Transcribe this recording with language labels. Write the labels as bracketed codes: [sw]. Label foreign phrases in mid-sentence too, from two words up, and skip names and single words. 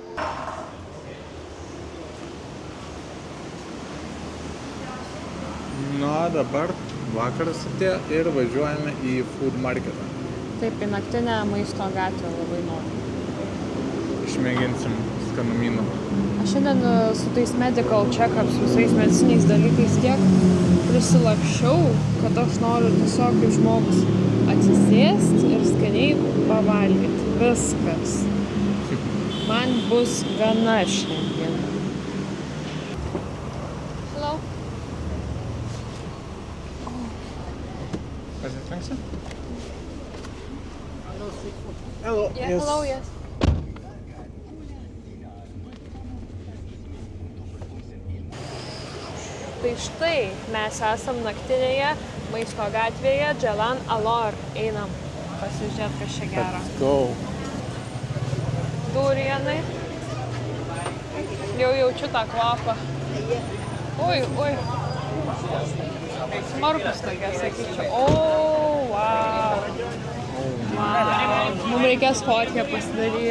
[lt] Dabar vakaras atėjo ir važiuojame į [en] food marketą. [lt] Taip, į naktinę maisto gatvę labai noriu. Išmėginsim skanumynų. Aš šiandien su tais [en] medical check-ups, [lt] visais mediciniais dalykais tiek prisilakščiau, kad aš noriu tiesiog kaip žmogus atsisėsti ir skaniai pavalgyti. Viskas. Man bus gana šiandien. [en] Hello. [lt] Pasitrinksi? [en] Hello. Yeah, hello, yes. [lt] Tai štai mes esam naktinėje maisto gatvėje, Jalan Alor. Einam pasižiūrėti, kas čia gero. [en] Let's go. [lt] Durianai. Jau jaučiu tą kvapą. Oi. Smarkus tokia, sakyčiau. O, wow. Mums reikės fotkę pasidaryti.